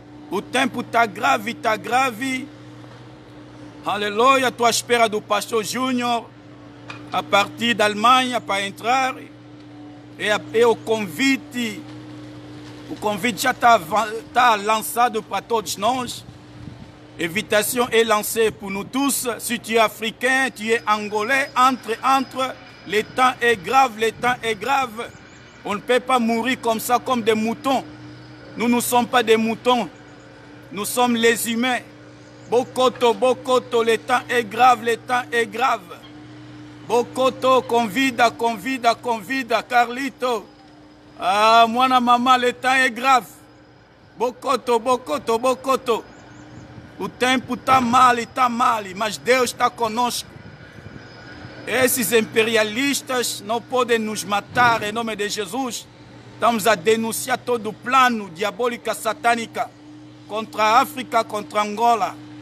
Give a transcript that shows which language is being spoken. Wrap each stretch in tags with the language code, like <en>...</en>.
<pt>O tempo está grave, está grave. Aleluia, estou à espera do pastor Júnior a partir da Alemanha para entrar. E o convite já está lançado para todos nós.</pt> <fr>Invitation est lancée pour nous tous. Si tu es africain, tu es angolais, entre. Le temps est grave, le temps est grave. On ne peut pas mourir comme ça, comme des moutons. Nous ne sommes pas des moutons. Nous sommes les humains. Bokoto, bokoto, le temps est grave, le temps est grave.</fr> <pt>Bokoto, convida, convida, convida, Carlito.</pt> <fr>Ah,</fr> <ln>mwana mama,</ln> <fr>le temps est grave.</fr> <ln>Bokoto, bokoto, bokoto.</ln> <pt>O tempo está mal, mas Deus está conosco. Esses imperialistas não podem nos matar em nome de Jesus. Estamos a denunciar todo o plano diabólico satânico contra a África, contra Angola.</pt>